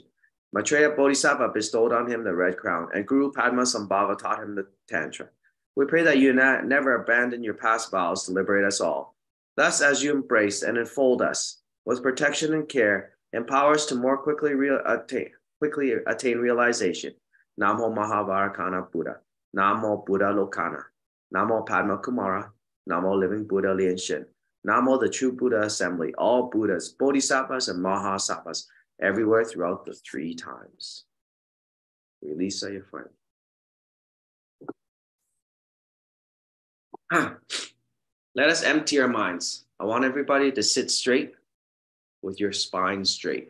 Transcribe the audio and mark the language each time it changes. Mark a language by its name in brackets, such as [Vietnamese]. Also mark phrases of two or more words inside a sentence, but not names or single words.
[English] Maitreya Bodhisattva bestowed on him the red crown, and Guru Padma Sambhava taught him the Tantra. We pray that you never abandon your past vows to liberate us all. Thus, as you embrace and enfold us with protection and care, empower us to more quickly attain realization. Namo Mahavarkana Buddha, Namo Buddha Lokana, Namo Padma Kumara, Namo Living Buddha Lian-sheng, Namo the True Buddha Assembly, all Buddhas, Bodhisattvas, and Mahasattvas, everywhere throughout the three times. Release your friend. Let us empty our minds. I want everybody to sit straight with your spine straight.